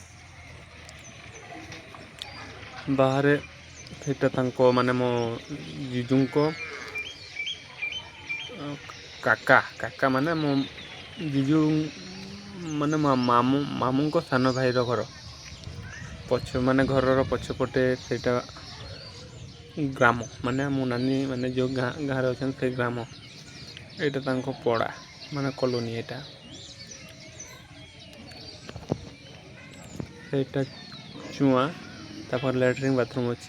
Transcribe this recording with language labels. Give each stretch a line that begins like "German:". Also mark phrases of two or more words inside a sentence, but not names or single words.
Odia: ବାହାର ମାନେ ମୋ ଜୀଜୁ କୁ କାକା କାକା ମାନେ ମୋ ଜୀଜୁ ମାନେ ମାମୁଁଙ୍କ ସାନ ଭାଇର ଘର ମାନେ ଘରର ପଛପଟେ ସେଇଟା ଗ୍ରାମ, ମାନେ ମୋ ନାନୀ ମାନେ ଯେଉଁ ଗାଁରେ ଅଛନ୍ତି ସେଇ ଗ୍ରାମ। ଏଇଟା ତାଙ୍କ ପଡ଼ା ମାନେ କଲୋନୀ। ଏଇଟା ସେଇଟା ଚୁଆଁ, ତାପରେ ଲାଟ୍ରିନ୍ ବାଥରୁମ୍ ଅଛି।